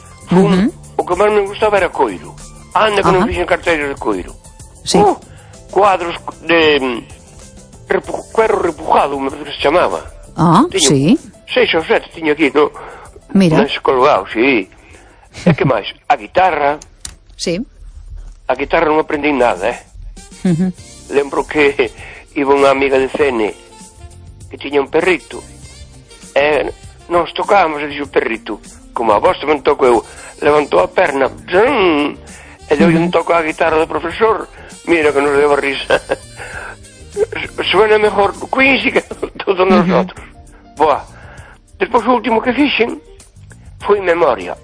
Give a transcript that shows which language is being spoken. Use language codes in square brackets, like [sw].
[gl] Fun, o que máis me gustaba era coiro. Anda, que non fixen carteiras de coiro. Sí. [es] Cuadros de cuero repujado, me parece que [gl] se chamaba. Ah, sí. Seis ou sete tiño aquí, no? Mira. Mas colgado, sí. E que máis? A guitarra. Sí. A guitarra non aprendi nada, Lembro que iba unha amiga de Cene que tiña un perrito. E nos tocábamos, e dixo o perrito, como a vos tamén toco eu, levantou a perna, zum, e deu un toco a guitarra do profesor, mira que nos deu a risa. [es] Suena mejor Quincy que todos nosotros. [gl] Boa. Despois o último que fixen foi memoria.